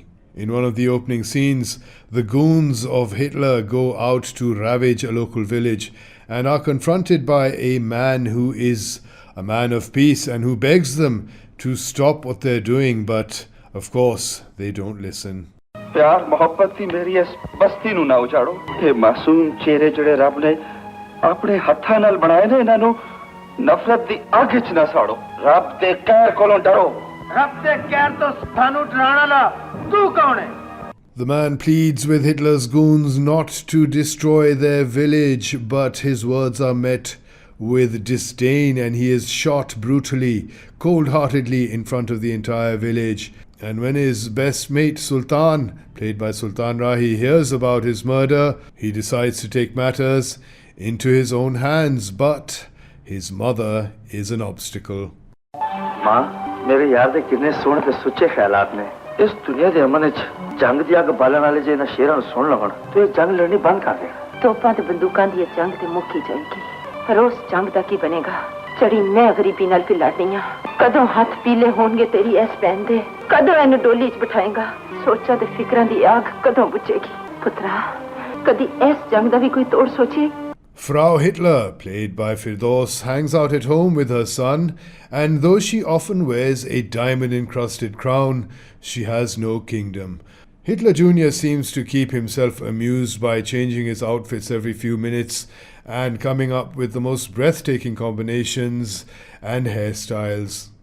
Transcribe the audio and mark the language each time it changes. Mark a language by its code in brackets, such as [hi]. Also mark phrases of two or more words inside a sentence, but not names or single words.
[en] In one of the opening scenes, the goons of Hitler go out to ravage a local village and are confronted by a man who is a man of peace and who begs them to stop what they're doing, but of course they don't listen. [pa] ਪਿਆਰ ਮੁਹੱਬਤ ਦੀ ਮੇਰੀ ਇਸ ਬਸਤੀ ਨੂੰ ਨਾ ਉਜਾੜੋ ਯੇ ਮਾਸੂਮ ਚਿਹਰੇ ਜਿਹੜੇ ਰੱਬ ਨੇ ਆਪਣੇ ਹੱਥਾਂ ਨਾਲ ਬਣਾਏ ਨੇ ਇਹਨਾਂ ਨੂੰ ਨਫ਼ਰਤ ਦੀ ਅੱਗ 'ਚ ਨਾ ਸਾੜੋ ਰੱਬ ਦੇ ਕਹਿਰ ਕੋਲੋਂ ਡਰੋ ਰੱਬ ਦੇ ਕਹਿਰ ਤੋਂ ਸਾਨੂੰ ਡਰਾਉਣਾ ਨਾ ਤੂੰ ਕੌਣ ਹੈ [en] The man pleads with Hitler's goons not to destroy their village, but his words are met with disdain and he is shot brutally, cold-heartedly in front of the entire village. And when his best mate Sultan, played by Sultan Rahi, hears about his murder, he decides to take matters into his own hands, but his mother is an obstacle. [pa] ਮਾਂ ਮੇਰੇ ਯਾਰ ਦੇ ਕਿਤਨੇ ਸੋਹਣੇ ਤੇ ਸੁੱਚੇ ਖ਼ਿਆਲਾਤ ਨੇ ਇਸ ਦੁਨੀਆ ਦੇ ਅਮਨ 'ਚ ਜੰਗ ਦੀ ਅੱਗ ਬਾਲਣ ਵਾਲੇ ਜੇ ਨਾ ਸ਼ੇਰਾਂ ਨੂੰ ਸੁਣ ਲੱਗਣ ਤਾਂ ਯੇ ਜੰਗ ਲੜਨੀ ਬੰਦ ਕਰ ਦੇ ਤੋਪਾਂ ਤੇ ਬੰਦੂਕਾਂ ਦੀ ਜੰਗ ਤੇ ਮੁੱਕੀ ਜਾਏਗੀ ਰੋਜ਼ ਜੰਗ ਦਾ ਕੀ ਬਣੇਗਾ ਚੜ੍ਹੀ ਮੈਂ ਗ਼ਰੀਬੀ ਨਾਲ ਭੀ ਲੜਨੀ ਕਦੋਂ ਹੱਥ ਪੀਲੇ ਹੋਣਗੇ ਤੇਰੀ ਐਸ ਭੈਣ ਦੇ ਕਦੋਂ ਇਹਨੂੰ ਡੋਲੀ 'ਚ ਬਿਠਾਏਗਾ ਸੋਚਾਂ ਤੇ ਫ਼ਿਕਰਾਂ ਦੀ ਅੱਗ ਕਦੋਂ ਬੁਝੇਗੀ ਪੁੱਤਰਾ ਕਦੀ ਐਸ ਜੰਗ ਦਾ ਭੀ ਕੋਈ ਤੋੜ ਸੋਚੇ [en] Frau Hitler, played by Firdaus, hangs out at home with her son, and though she often wears a diamond-encrusted crown, she has no kingdom. Hitler Jr. seems to keep himself amused by changing his outfits every few minutes and coming up with the most breathtaking combinations and hairstyles.